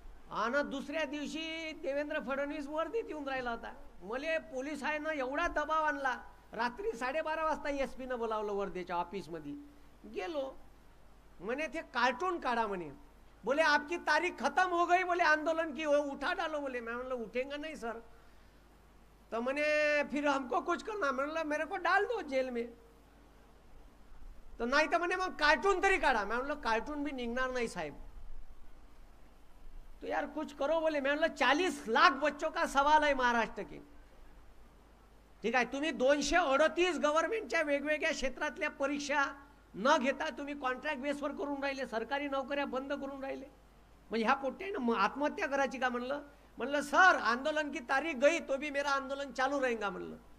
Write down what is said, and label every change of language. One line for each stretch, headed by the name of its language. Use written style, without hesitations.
Marathi: आणि दुसऱ्या दिवशी देवेंद्र फडणवीस वर्दीत येऊन राहिला होता. मले पोलिसांना एवढा दबाव आणला, रात्री 12:30 वाजता SP-नं बोलावलं वर्धेच्या ऑफिसमध्ये. गेलो, म्हणे ते कार्टून काढा म्हणे.
Hindi: बोले आपकी तारीख खत्म हो गई, बोले आंदोलन की, उठा डालो. बोले मैं बोला उठेंगे नहीं सर. तो मैंने फिर हमको कुछ करना, मैं बोला मेरे को डाल दो जेल में. तो नहीं तो मैंने
Marathi: मग कार्टून तरी काढा.
Hindi: मैं बोला कार्टून भी निघणार नहीं साहेब. तो यार कुछ करो बोले. मैं बोला 40 लाख बच्चों का सवाल है महाराष्ट्र के.
Marathi: ठीक आहे, तुम्ही 238 गव्हर्नमेंटच्या वेगवेगळ्या क्षेत्रातल्या परीक्षा न घेता तुम्ही कॉन्ट्रॅक्ट बेसवर करून राहिले, सरकारी नोकऱ्या बंद करून राहिले. म्हणजे ह्या पोट्यानं आत्महत्या करायची का म्हणलं. म्हणलं सर
Hindi: आंदोलन की तारीख गई तो भी मेरा आंदोलन चालू रहेगा
Marathi: म्हणलं.